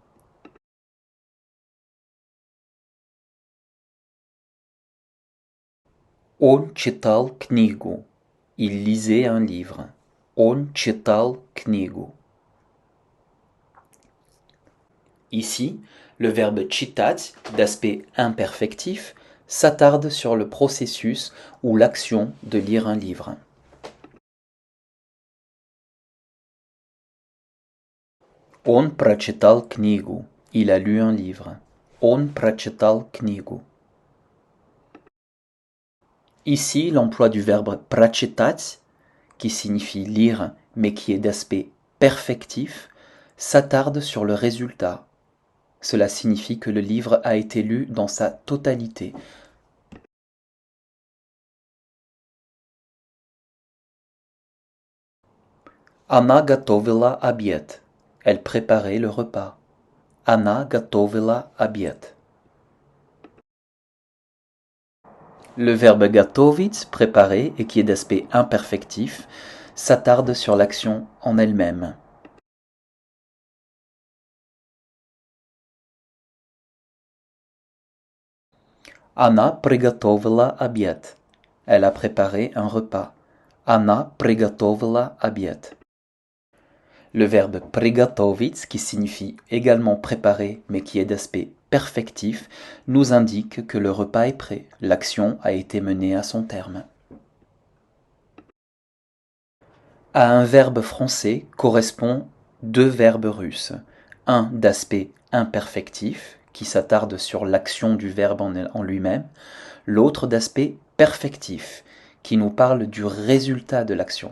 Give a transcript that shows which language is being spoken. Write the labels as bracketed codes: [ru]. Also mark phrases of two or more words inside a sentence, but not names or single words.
[ru] Он читал книгу. [fr] Il lisait un livre. [ru] Он читал книгу. [fr] Ici, le verbe читать, d'aspect imperfectif, s'attarde sur le processus ou l'action de lire un livre. [ru] Он прочитал книгу. [fr] Il a lu un livre. [ru] Он прочитал книгу. [fr] Ici, l'emploi du verbe прочитать, qui signifie lire mais qui est d'aspect perfectif, s'attarde sur le résultat. Cela signifie que le livre a été lu dans sa totalité. [ru] Она готовила обед. [fr] Elle préparait le repas. [ru] Она готовила обед. [fr] Le verbe готовить, préparer, et qui est d'aspect imperfectif, s'attarde sur l'action en elle-même. [ru] Она приготовила обед. [fr] Elle a préparé un repas. [ru] Она приготовила обед. [fr] Le verbe приготовить, qui signifie également préparer, mais qui est d'aspect perfectif, nous indique que le repas est prêt, l'action a été menée à son terme. À un verbe français correspond deux verbes russes, un d'aspect imperfectif, qui s'attarde sur l'action du verbe en lui-même, l'autre d'aspect perfectif, qui nous parle du résultat de l'action.